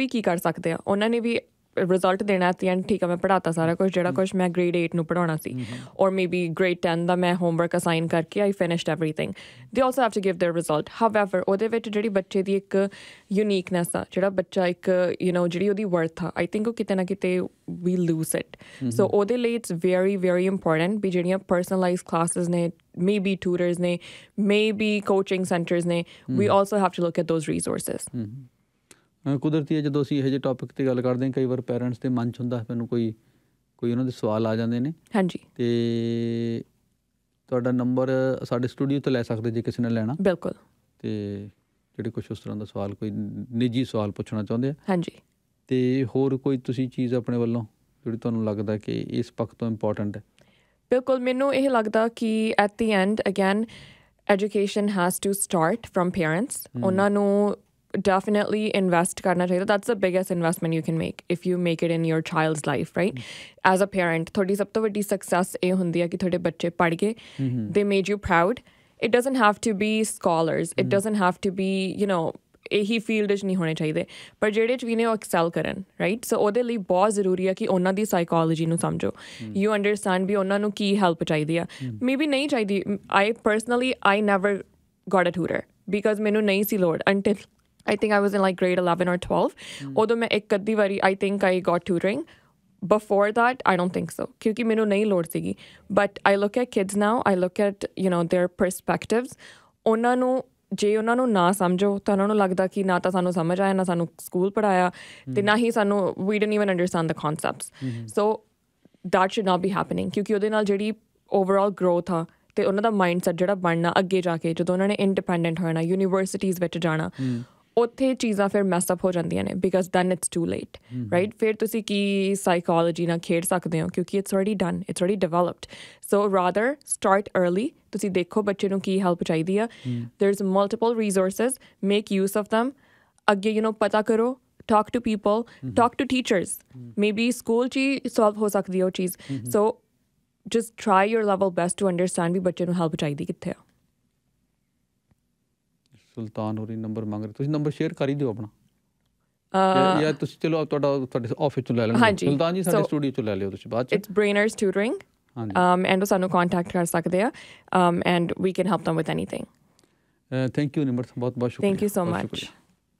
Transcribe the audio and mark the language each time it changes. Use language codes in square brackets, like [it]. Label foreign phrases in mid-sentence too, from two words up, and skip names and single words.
[pa] ਕੀ ਕਰ ਸਕਦੇ ਆ ਉਹਨਾਂ ਨੇ ਵੀ ਰਿਜ਼ਲਟ ਦੇਣਾ [en] at the end [pa] ਠੀਕ ਆ ਮੈਂ ਪੜ੍ਹਾਤਾ ਸਾਰਾ ਕੁਛ ਜਿਹੜਾ ਕੁਛ ਮੈਂ ਗ੍ਰੇਡ 8 ਨੂੰ ਪੜ੍ਹਾਉਣਾ ਸੀ ਔਰ ਮੇਬੀ ਗ੍ਰੇਡ 10 ਦਾ ਮੈਂ [en] homework assign [pa] ਕਰਕੇ [en] I finished everything they also have to give their result however [pa] ਉਹਦੇ ਵਿੱਚ ਜਿਹੜੀ ਬੱਚੇ ਦੀ ਇੱਕ ਯੂਨੀਕਨੈਸ ਆ ਜਿਹੜਾ ਬੱਚਾ ਇੱਕ ਜਿਹੜੀ ਉਹਦੀ ਵਰਥ ਆ [en] I think [pa] ਉਹ ਕਿਤੇ ਨਾ ਕਿਤੇ ਵੀ [en] lose it [pa] ਸੋ ਉਹਦੇ ਲਈ [en] it's very very important [pa] ਵੀ ਜਿਹੜੀਆਂ [en] personalised classes [pa] ਨੇ [en] maybe tutors [pa] ਨੇ [en] maybe coaching centers [pa] ਨੇ [en] we also have to look at those resources [pa] ਕੁਦਰਤੀ ਹੈ ਜਦੋਂ ਅਸੀਂ ਇਹੋ ਜਿਹੇ ਟੌਪਿਕ 'ਤੇ ਗੱਲ ਕਰਦੇ ਹਾਂ ਕਈ ਵਾਰ ਪੇਰੈਂਟਸ ਦੇ ਮਨ 'ਚ ਹੁੰਦਾ ਮੈਨੂੰ ਕੋਈ ਉਹਨਾਂ ਦੇ ਸਵਾਲ ਆ ਜਾਂਦੇ ਨੇ ਹਾਂਜੀ ਅਤੇ ਤੁਹਾਡਾ ਨੰਬਰ ਸਾਡੇ ਸਟੂਡੀਓ ਤੋਂ ਲੈ ਸਕਦੇ ਜੇ ਕਿਸੇ ਨੇ ਲੈਣਾ ਬਿਲਕੁਲ ਅਤੇ ਜਿਹੜੇ ਕੁਛ ਉਸ ਤਰ੍ਹਾਂ ਦਾ ਸਵਾਲ ਕੋਈ ਨਿੱਜੀ ਸਵਾਲ ਪੁੱਛਣਾ ਚਾਹੁੰਦੇ ਆ ਹਾਂਜੀ ਅਤੇ ਹੋਰ ਕੋਈ ਤੁਸੀਂ ਚੀਜ਼ ਆਪਣੇ ਵੱਲੋਂ ਜਿਹੜੀ ਤੁਹਾਨੂੰ ਲੱਗਦਾ ਕਿ ਇਸ ਪੱਖ ਤੋਂ ਇੰਪੋਰਟੈਂਟ ਹੈ ਬਿਲਕੁਲ ਮੈਨੂੰ ਇਹ ਲੱਗਦਾ ਕਿ [en] at the end again education has to start from parents [pa] ਉਹਨਾਂ ਨੂੰ [en] definitely invest [pa] ਕਰਨਾ ਚਾਹੀਏ [en] that's the biggest investment you can make if you make it in your child's life right as a parent [pa] ਥੋਡੀ ਸਭ ਤੋ ਵੱਡੀ success ਏਹ ਹੁੰਦੀ ਹੈ ਕਿ ਥੋਡੇ ਬੱਚੇ ਪੜ੍ਹ ਗਏ [en] they made you proud it doesn't have to be scholars it doesn't have to be [pa] ਇਹੀ ਫੀਲਡ 'ਚ ਨਹੀਂ ਹੋਣੇ ਚਾਹੀਦੇ ਪਰ ਜਿਹੜੇ 'ਚ ਵੀ ਨੇ ਉਹ ਐਕਸੈਲ ਕਰਨ [en] right so [pa] ਉਹਦੇ ਲਈ ਬਹੁਤ ਜ਼ਰੂਰੀ ਆ ਕਿ ਉਹਨਾਂ ਦੀ ਸਾਈਕੋਲੋਜੀ ਨੂੰ ਸਮਝੋ [en] you understand [pa] ਵੀ ਉਹਨਾਂ ਨੂੰ ਕੀ ਹੈਲਪ ਚਾਹੀਦੀ ਆ ਮੇਬੀ ਨਹੀਂ ਚਾਹੀਦੀ [en] I personally I never got a tutor because [pa] ਮੈਨੂੰ ਨਹੀਂ ਸੀ ਲੋੜ [en] until I think I was in like grade 11 or 12. Although [pa] ਮੈਂ ਏਕ ਕੱਦੀ ਵਾਰੀ [en] I think I got tutoring. Before that, I don't think so. [pa] ਕਿਉਂਕਿ ਮੈਂਨੇ ਨਹੀਂ ਲੋਡ ਸੀਗੀ. [en] But I look at kids now. I look at their perspectives. [pa] ਉਹਨਾਂ ਨੂੰ ਜੇ ਉਹਨਾਂ ਨੂੰ ਨਾ ਸਮਝੋ ਤਾਂ ਉਹਨਾਂ ਨੂੰ ਲੱਗਦਾ ਕਿ ਨਾ ਤਾਂ ਸਾਨੂੰ ਸਮਝ ਆਇਆ ਨਾ ਸਾਨੂੰ ਸਕੂਲ ਪੜ੍ਹਾਇਆ ਤੇ ਨਾ ਹੀ ਸਾਨੂੰ [en] we didn't even understand the concepts. So that should not be happening. [pa] ਕਿਉਂਕਿ ਉਹਦੇ ਨਾਲ ਜਿਹੜੀ [en] overall growth [pa] ਆ ਤੇ ਉਹਨਾਂ ਦਾ ਮਾਈਂਡਸੈਟ ਜਿਹੜਾ ਬਣਨਾ ਅੱਗੇ ਜਾ ਕੇ ਜਦੋਂ ਉਹਨਾਂ ਨੇ ਇੰਡੀਪੈਂਡੈਂਟ ਹੋਣਾ ਯੂਨੀਵਰਸਿਟੀਜ਼ ਵਿੱਚ ਜਾਣਾ ਉੱਥੇ ਚੀਜ਼ਾਂ ਫਿਰ ਮੈਸਅਪ ਹੋ ਜਾਂਦੀਆਂ ਨੇ [en] because then it's too late right [pa] ਫਿਰ ਤੁਸੀਂ ਕੀ ਸਾਈਕੋਲੋਜੀ ਨਾਲ ਖੇਡ ਸਕਦੇ ਹੋ ਕਿਉਂਕਿ [en] it's already done it's already developed so rather start early [pa] ਤੁਸੀਂ ਦੇਖੋ ਬੱਚੇ ਨੂੰ ਕੀ ਹੈਲਪ ਚਾਹੀਦੀ ਆ [en] there is multiple resources make use of them [pa] ਅੱਗੇ ਪਤਾ ਕਰੋ [en] talk to people talk to teachers maybe [pa] ਸਕੂਲ 'ਚ ਹੀ ਸੋਲਵ ਹੋ ਸਕਦੀ ਉਹ ਚੀਜ਼ ਸੋ [en] just try your level best to understand [pa] ਵੀ ਬੱਚੇ ਨੂੰ ਹੈਲਪ ਚਾਹੀਦੀ ਕਿੱਥੇ ਆ ਸੁਲਤਾਨ ਹੋਰੀ ਨੰਬਰ ਮੰਗ ਰਹੇ, ਤੁਸੀਂ ਨੰਬਰ ਸ਼ੇਅਰ ਕਰ ਹੀ ਦਿਓ ਆਪਣਾ ਜਾਂ ਤੁਸੀਂ ਚਲੋ ਤੁਹਾਡੇ ਆਫਿਸ 'ਚੋਂ ਲੈ ਲੈਣਾ। ਹਾਂਜੀ, ਸੁਲਤਾਨ ਜੀ ਸਾਡੇ ਸਟੂਡੀਓ 'ਚੋਂ ਲੈ ਲਿਓ ਤੁਸੀਂ ਬਾਅਦ 'ਚ। [en] it's Brainers Tutoring and [pa] ਉਹ ਸਾਨੂੰ ਕੰਟੈਕਟ ਕਰ ਸਕਦੇ ਆ [en] and we can help them with anything. [pa] ਥੈਂਕ ਯੂ ਨਿਮਰਤ, ਬਹੁਤ ਬਹੁਤ ਸ਼ੁਕਰੀਆ। [en] Thank you so much।